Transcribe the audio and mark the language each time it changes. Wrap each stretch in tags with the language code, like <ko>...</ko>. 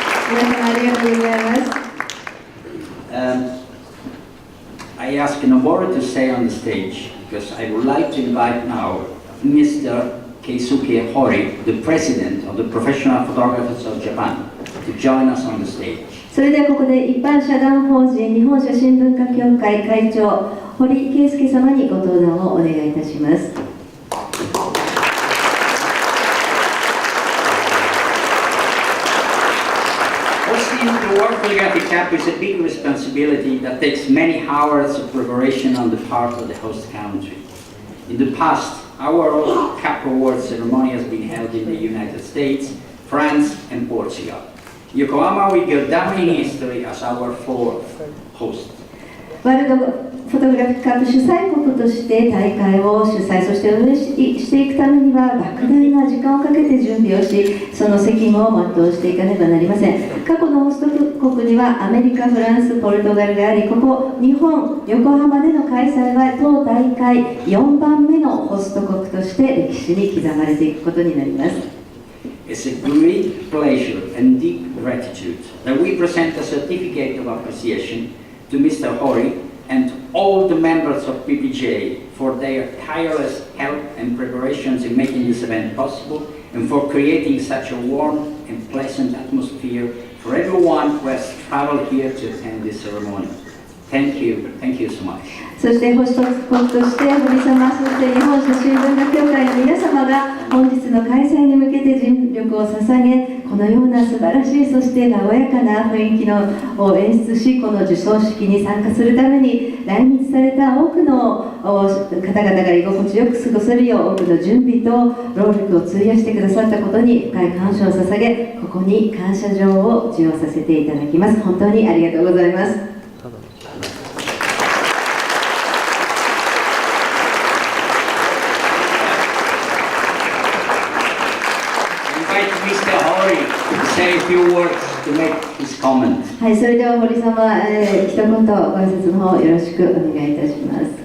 <ja>皆様ありがとうございます。</ja> <en>I ask Noboru to stay on the stage because I would like to invite now Mr. Keisuke Hori, the president of the Professional Photographers of Japan, to join us on the stage.</en> <ja>それではここで一般社団法人日本写真文化協会会長堀圭介様にご登壇をお願いいたします。</ja> <en>Hosting the World Photographic Cup is a big responsibility that takes many hours of preparation on the part of the host country. In the past, our Cup Award ceremony has been held in the United States, France, and Portugal. Yokohama will go down in history as our fourth host.</en> <ja>ワールドフォトグラフィックカップ主催国として大会を主催、そして運営していくためには莫大な時間をかけて準備をし、その責務を全うしていかねばなりません。過去のホスト国にはアメリカ、フランス、ポルトガルがあり、ここ日本、横浜での開催は当大会4番目のホスト国として歴史に刻まれていくことになります。</ja> <en>It's a great pleasure and deep gratitude that we present a certificate of appreciation to Mr. Hori and all the members of PPJ for their tireless help and preparations in making this event possible and for creating such a warm and pleasant atmosphere for everyone who has traveled here to attend this ceremony. Thank you so much.</en> <ja>そしてホスト国として堀様、そして日本写真文化協会の皆様が本日の開催に向けて尽力を捧げ、このような素晴らしい、そして和やかな雰囲気を演出し、この授賞式に参加するために来日された多くの方々が居心地よく過ごせるよう多くの準備と労力を費やしてくださったことに深い感謝を捧げ、ここに感謝状を授与させていただきます。本当にありがとうございます。</ja> <en>Mr. Hori to say a few words to make his comment.</en> <ja>はい、それでは堀様、一言ご挨拶の方よろしくお願いいたします。</ja>